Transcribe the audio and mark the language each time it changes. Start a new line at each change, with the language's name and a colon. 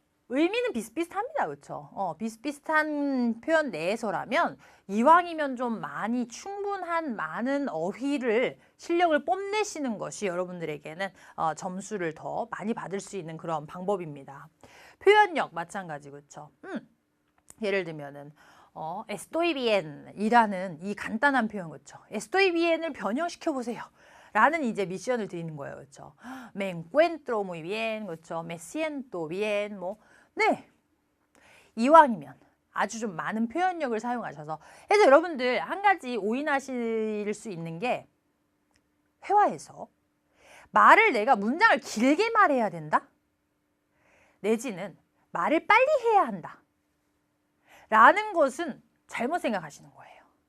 Korean: 의미는 비슷비슷합니다. 그렇죠? 비슷비슷한 표현 내에서라면 이왕이면 좀 많이 충분한 많은 어휘를 실력을 뽐내시는 것이 여러분들에게는 점수를 더 많이 받을 수 있는 그런 방법입니다. 표현력 마찬가지 그렇죠? 예를 들면은
Spanish: estoy bien
Korean: 이라는 이 간단한 표현 그렇죠?
Spanish: estoy bien
Korean: 을 변형시켜 보세요. 라는 이제 미션을 드리는 거예요. 그렇죠?
Spanish: me encuentro muy bien, 그렇죠? me siento bien, 네.
Korean: 이왕이면 아주 좀 많은 표현력을 사용하셔서 그래서 여러분들 한 가지 오인하실 수 있는 게 회화에서 말을 내가 문장을 길게 말해야 된다? 내지는 말을 빨리 해야 한다. 라는 것은 잘못 생각하시는 거예요.